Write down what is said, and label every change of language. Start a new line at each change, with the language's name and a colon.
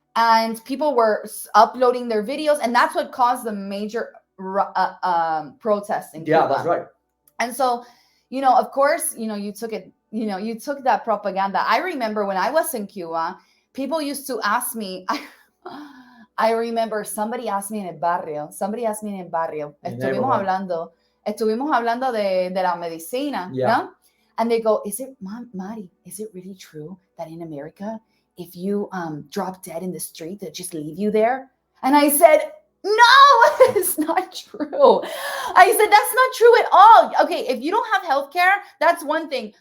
English: And people were uploading their videos, and that's what caused the major protests in Cuba. Yeah, that's right. And so, of course, you took it, you took that propaganda. I remember when I was in Cuba, people used to ask me, I remember somebody asked me in
Spanish: el barrio, estuvimos hablando de la medicina, ¿no?
English: And they go,
Spanish: Mari,
English: is it really true that in America, if you drop dead in the street, they just leave you there? And I said, no, it's not true. I said, that's not true at all. Okay, if you don't have healthcare, that's one thing.